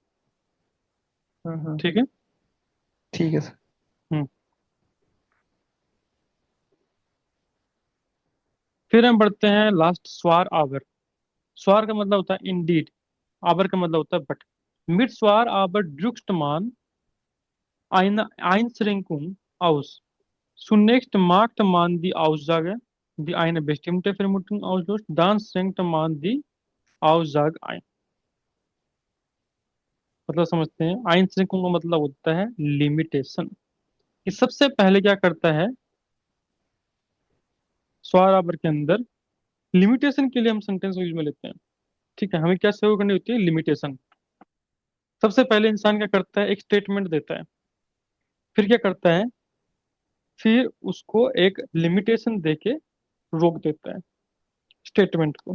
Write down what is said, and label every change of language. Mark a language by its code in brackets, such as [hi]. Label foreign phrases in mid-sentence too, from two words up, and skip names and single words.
[hi] हम्म। ठीक है। ठीक है सर। हम्म। फिर हम बढ़ते हैं लास्ट, [de] zwar aber. [hi] स्वार का मतलब होता है इंडीड, आवर का मतलब होता है बट। [de] Mit zwar aber drückt man einschränkung aus, zunächst macht man die Aussage, die eine bestimmte Vermutung auslöst, dann schränkt man die Aussage ein। [hi] मतलब समझते हैं, einschränkung का मतलब होता है लिमिटेशन। कि सबसे पहले क्या करता है [de] zwar aber [hi] के अंदर, लिमिटेशन के लिए हम सेंटेंस यूज में लेते हैं। ठीक है, हमें क्या सेव करनी होती है, लिमिटेशन। सबसे पहले इंसान क्या करता है, एक स्टेटमेंट देता है, फिर क्या करता है, फिर उसको एक लिमिटेशन देके रोक देता है स्टेटमेंट को।